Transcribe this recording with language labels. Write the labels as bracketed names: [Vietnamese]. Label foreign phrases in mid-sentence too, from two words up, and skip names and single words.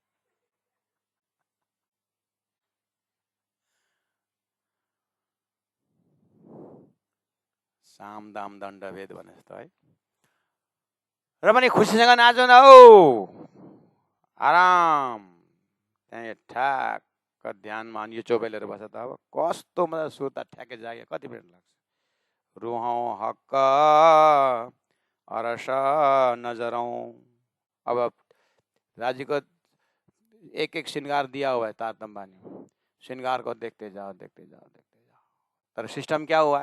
[Nepali] साम दाम दण्ड भेद भने जस्तो है। र पनि खुसीसँग नाचो न हौ, आराम त्यहाँ ठ्याक्क ध्यानमा। यो चौपाई लिएर बस्छ त अब कस्तो मजा, सुर्ता ठ्याक्कै जाग्यो। कति मिनट लाग्छ? [Hindi] रूहों हक अरस नजरों। अब राज्य को एक एक श्रृंगार दिया हुआ है तारतम बानी, श्रृंगार को देखते जाओ देखते जाओ देखते जाओ। पर सिस्टम क्या हुआ है?